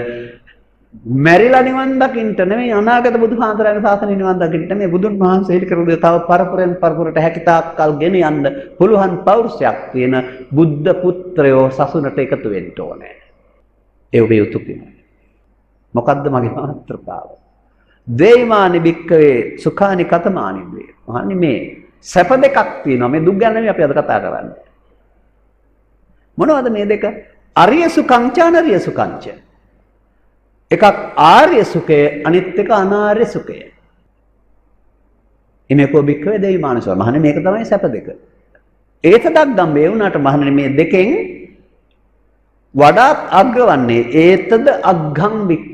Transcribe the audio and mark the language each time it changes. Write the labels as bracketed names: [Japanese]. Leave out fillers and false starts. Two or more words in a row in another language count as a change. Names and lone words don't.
[Sinhala] මැරිලා නිවන් දකින්න නෙවෙයි අනාගත බුදුහාඳුරගේ ශාසනය නිවන් දකින්න මේ බුදුන් වහන්සේ හෙළි කරපු තව පරපුරෙන් පරපුරට හැකිතාක් කල් ගෙන යන්න පුළුවන් පෞරුෂයක් තියෙන බුද්ධ පුත්‍රයෝ සසුනට එකතු වෙන්න ඕනේ. ඒ ඔබේ යුතුයකම. මොකද්ද මගේ මාතෘකාව? [Pali] දේමානි බික්කවේ සුඛානි කතමානි වේ. [Sinhala] මහන්නේ මේ සැප දෙකක් තියෙනවා. මේ දුක් ගැන නෙවෙයි අපි අද කතා කරන්නේ. මොනවද මේ දෙක? [Pali] අරිය සුඛං ච අනරිය සුඛං ච. [Sinhala] එකක් ආර්ය සුඛය, අනිත් එක අනාර්ය සුඛය. [Pali] ඉමේකෝ බික්කවේ දේමානසෝ. [Sinhala] මහන්නේ මේක තමයි සැප දෙක. ඒතදක් ගම්බේ වුණාට මහන්නේ මේ දෙකෙන් වඩාත් අග්‍රවන්නේ [Pali] ඒතද අග්ගම් බික්කවේ.